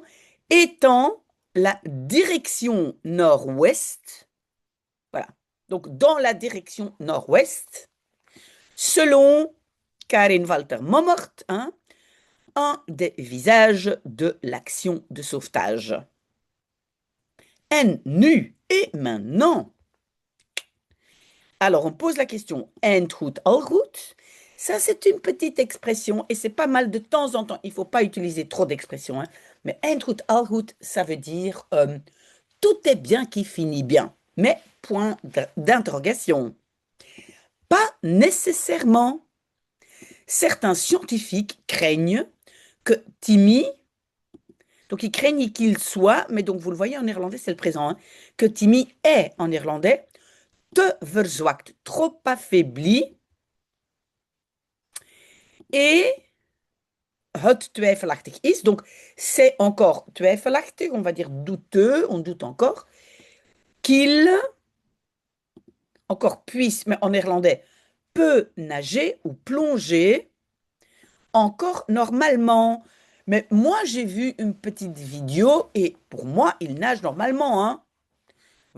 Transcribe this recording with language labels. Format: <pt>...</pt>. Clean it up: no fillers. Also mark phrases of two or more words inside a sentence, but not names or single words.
<fr>Étant la direction nord-ouest, voilà, donc dans la direction nord-ouest, selon Karin Walter Mommert, hein, un des visages de l'action de sauvetage.</fr> <nl>En nu,</nl> <fr>et maintenant. Alors on pose la question,</fr> <nl>en goed al goed?</nl> <fr>Ça, c'est une petite expression et c'est pas mal de temps en temps. Il ne faut pas utiliser trop d'expressions, hein. Mais</fr> <nl>en goed al goed,</nl> <fr>ça veut dire tout est bien qui finit bien. Mais point d'interrogation. Pas nécessairement. Certains scientifiques craignent que Timmy, donc ils craignent qu'il soit, mais donc vous le voyez en néerlandais, c'est le présent, hein, que Timmy est en néerlandais</fr> <nl>te verzwakt,</nl> <fr>trop affaibli et</fr> <nl>het twijfelachtig is.</nl> <fr>Donc, c'est encore twijfelachtig, on va dire douteux, on doute encore, qu'il encore puisse, mais en néerlandais, peut nager ou plonger encore normalement. Mais moi, j'ai vu une petite vidéo et pour moi, il nage normalement, hein.</fr>